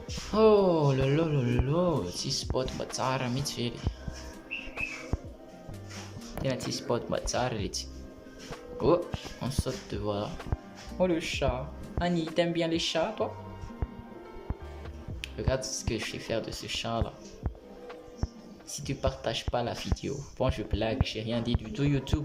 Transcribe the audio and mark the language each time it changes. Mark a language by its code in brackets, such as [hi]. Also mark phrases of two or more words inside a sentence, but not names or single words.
[mg] Oh lolo, tsy spot mba tsara mihitsy vely. Tena tsy spot mba tsara izy. [fr] Oh, on saute de voilà. Oh le chat. Annie, t'aimes bien les chats toi? Regarde ce que je vais faire de ce chat là. Si tu partages pas la vidéo. Bon, je blague, j'ai rien dit du tout YouTube.